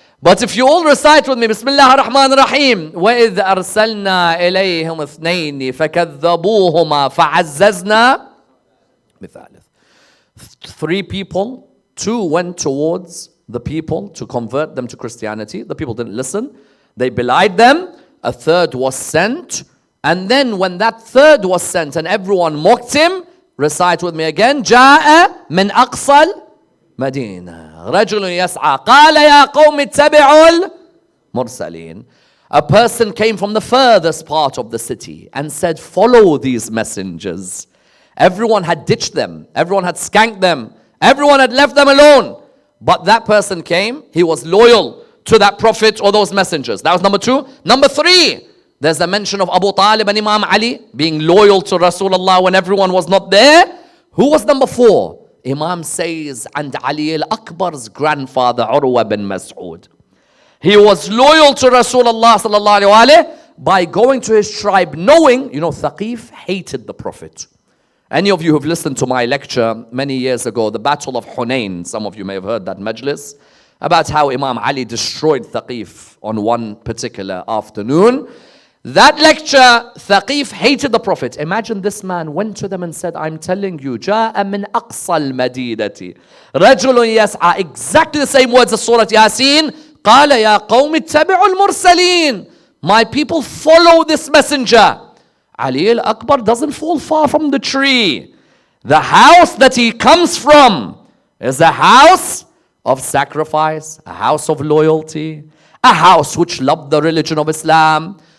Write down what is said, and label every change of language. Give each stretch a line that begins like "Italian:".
English: But if you all recite with me, Bismillah ar-Rahman ar-Rahim.
Arabic: وَإِذْ أَرْسَلْنَا إِلَيْهِمْ اثْنَيْنِ فَكَذَّبُوهُمَا فَعَزَّزْنَا بِثَالِثٍ.
English: 3 people, 2 went towards the people to convert them to Christianity. The people didn't listen. They belied them. A 3rd was sent. And then when that 3rd was sent and everyone mocked him, recite with me again.
Arabic: جاء من أقصى المدينة رجل يسعى قال يا قوم اتبعوا المرسلين.
English: A person came from the furthest part of the city and said, follow these messengers. Everyone had ditched them. Everyone had skanked them. Everyone had left them alone. But that person came. He was loyal to that prophet or those messengers. That was number 2. Number 3, there's a mention of Abu Talib and Imam Ali being loyal to Rasulullah when everyone was not there. Who was number 4? Imam says, and Ali al-Akbar's grandfather, Urwa bin Mas'ud. He was loyal to Rasulullah sallallahu alayhi wa by going to his tribe knowing, Thaqif hated the prophet. Any of you who've listened to my lecture many years ago, the Battle of Hunayn, some of you may have heard that Majalis, about how Imam Ali destroyed Thaqif on one particular afternoon. That lecture, Thaqif hated the Prophet. Imagine this man went to them and said, I'm telling you,
Arabic: جاء من أقصى المدينة رجل يسعى.
English: Exactly the same words as Surah Yasin.
Arabic: قال يا قوم اتبعوا المرسلين.
English: My people follow this messenger. Ali al-Akbar doesn't fall far from the tree. The house that he comes from is a house of sacrifice, a house of loyalty, a house which loved the religion of Islam.